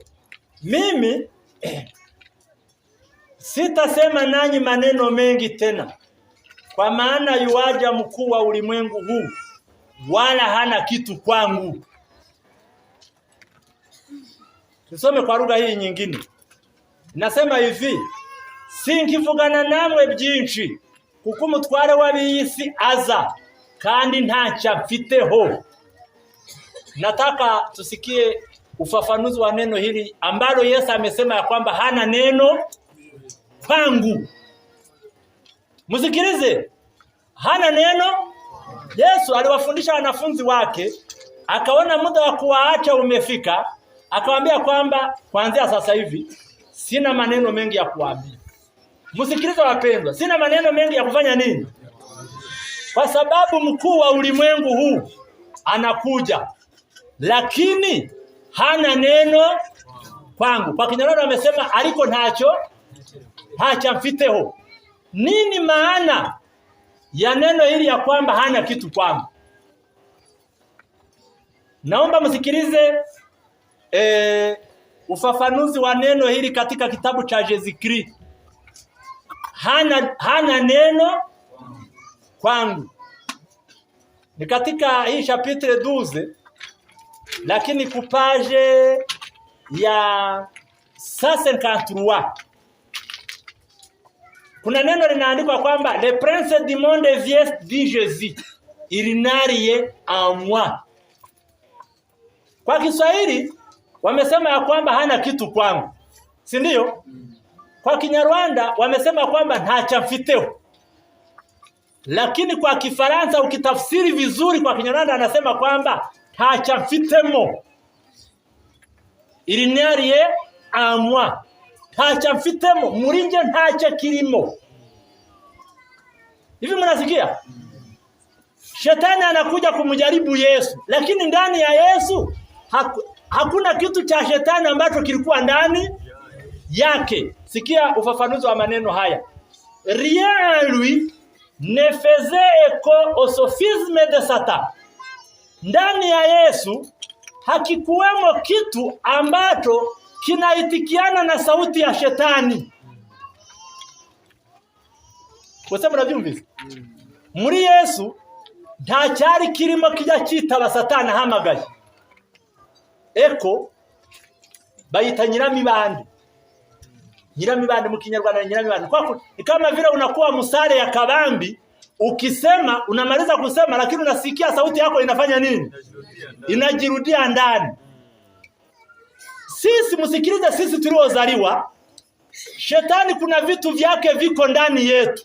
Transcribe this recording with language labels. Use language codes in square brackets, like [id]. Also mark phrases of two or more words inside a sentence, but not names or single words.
[sw] Mimi sitasema nanyi maneno mengi tena, kwa maana yuaja mkuu wa ulimwengu huu, wala hana kitu kwangu. Tusome kwa lugha hii nyingine. Nasema hivi, [rw] sinkivugana namwe byinshi, kuko umutware w'ab'isi aza kandi ntacyo mfiteho. [sw] Nataka tusikie ufafanuzi wa neno hili ambalo Yesu amesema ya kwamba hana neno kwangu. Msikilize, hana neno. Yesu aliwafundisha wanafunzi wake, akaona muda wa kuwaacha umefika, akawaambia kwamba kuanzia sasa hivi sina maneno mengi ya kuambia. Msikilize wapendwa, sina maneno mengi ya kufanya nini? Kwa sababu mkuu wa ulimwengu huu anakuja, lakini hana neno kwangu. Kwa Kinyarwanda wamesema aliko [rw] ntacyo mfiteho. [sw] Nini maana ya neno hili ya kwamba hana kitu kwangu? Naomba msikilize ufafanuzi wa neno hili katika kitabu cha Jezikri. Hana neno kwangu. Ni katika hii chapitre 12, lakini kupage ya 153. Kuna neno linaandikwa kwamba [fr] le prince du monde vient dit Jésus, il n'a rien en moi. [sw] Kwa Kiswahili wamesema ya kwamba hana kitu kwangu, si ndio? Kwa Kinyarwanda wamesema kwamba [rw] ntacyo mfiteho. [sw] Lakini kwa Kifaransa ukitafsiri vizuri, kwa Kinyarwanda anasema kwamba [rw] ntacyo mfitemo. [fr] Il n'a rien en moi. [rw] Ntacyo mfitemo, muri nje ntacyo kirimo. [sw] Hivi mnasikia? Shetani anakuja kumjaribu Yesu, lakini ndani ya Yesu hakuna kitu cha shetani ambacho kilikuwa ndani yake. Sikia ufafanuzi wa maneno haya. [fr] Rien en lui ne faisait écho au sophisme de Satan. [sw] Ndani ya Yesu hakikuwemo kitu ambacho kinaitikiana na sauti ya shetani. [rw] Wese murabyumvise? Muri Yesu nta cyari kirimo kijya cyitaba Satani ahamagaye. Eko bayita nyiramibande. Nyiramibande mu Kinyarwanda nyiramibande. [sw] Kwa kama vile unakuwa musare ya kabambi, ukisema unamaliza kusema lakini unasikia sauti yako inafanya nini? Inajirudia ndani. Sisi msikilize, sisi tuliozaliwa, shetani kuna vitu vyake viko ndani yetu.